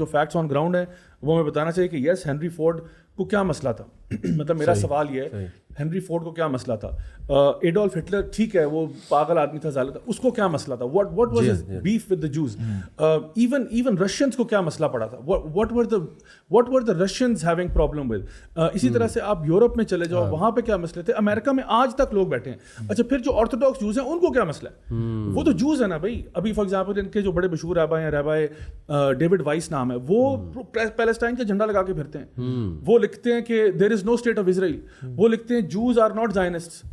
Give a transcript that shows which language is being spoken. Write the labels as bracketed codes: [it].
[ur] جو facts on ground ہیں وہ ہمیں بتانا چاہیے کہ یس ہنری فورڈ کو کیا مسئلہ تھا. مطلب میرا سوال یہ ہے ہنری فورڈ کو کیا مسئلہ تھا. ایڈولف ہٹلر ٹھیک ہے وہ پاگل آدمی تھا, ظالم تھا, اس کو کیا مسئلہ تھا. [en] What was his beef with the Jews. Even [ur] Russians کو کیا مسئلہ پڑا تھا. [en] What were the Russians having problem with. [ur] اسی طرح سے آپ یورپ میں چلے جاؤ, وہاں پہ کیا مسئلے تھے. امریکہ میں آج تک لوگ بیٹھے ہیں. اچھا پھر جو آرتھوڈاکس جوز ہیں ان کو کیا مسئلہ ہے. وہ تو جوز ہے نا بھائی. ابھی فار ایگزامپل ان کے جو بڑے مشہور رہبائے ہیں, رہبائے ڈیوڈ وائس نام ہے, وہ پیلسٹائن کا جھنڈا لگا کے پھرتے ہیں. وہ لکھتے ہیں کہ [en] There is no state of Israel. [ur] وہ لکھتے ہیں [en] Jews are not Zionist.